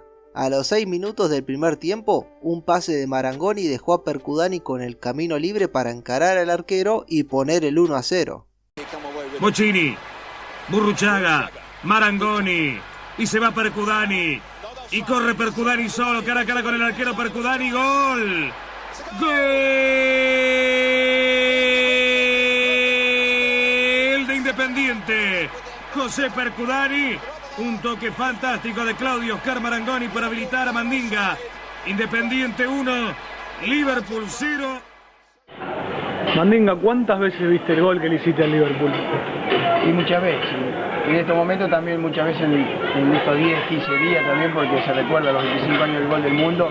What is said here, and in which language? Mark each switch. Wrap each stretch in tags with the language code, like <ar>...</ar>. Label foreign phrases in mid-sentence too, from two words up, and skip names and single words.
<es>A los 6 minutos del primer tiempo, un pase de Marangoni dejó a Percudani con el camino libre para encarar al arquero y poner el 1-0. Bochini, Burruchaga, Marangoni, y se va Percudani, y corre Percudani solo, cara a cara con el arquero Percudani, ¡gol! ¡Gol de Independiente! José Percudani, un toque fantástico de Claudio Oscar Marangoni para habilitar a Mandinga. Independiente 1, Liverpool 0. Mandinga, ¿cuántas veces viste el gol que le hiciste al Liverpool? Y muchas veces. En estos momentos también muchas veces en estos 10, 15 días también, porque se recuerda a los 25 años del gol del mundo.</es>